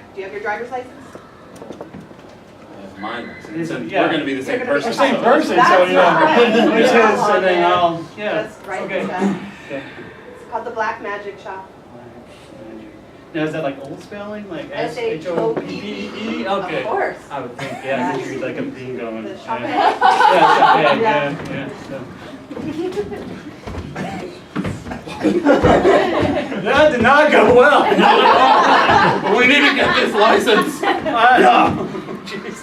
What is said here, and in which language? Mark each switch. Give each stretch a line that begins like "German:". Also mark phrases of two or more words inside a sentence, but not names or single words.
English: Do you have your driver's license? That's my license. And Yeah. we're going to be the same You're gonna be person. We're same so- person, so That's you know. right. It's his, Yeah. and then I'll, yeah. Just write Okay. the check. Okay. It's called the Black Magic Shop. Now, is that like old spelling? Like S-H-O-P-E-E? S-H-O-P-E-E? Okay. Of course. I would think, yeah, because you're like a thing going. The Yeah, shop yeah, That did not go well. But we need to get this license. Jeez.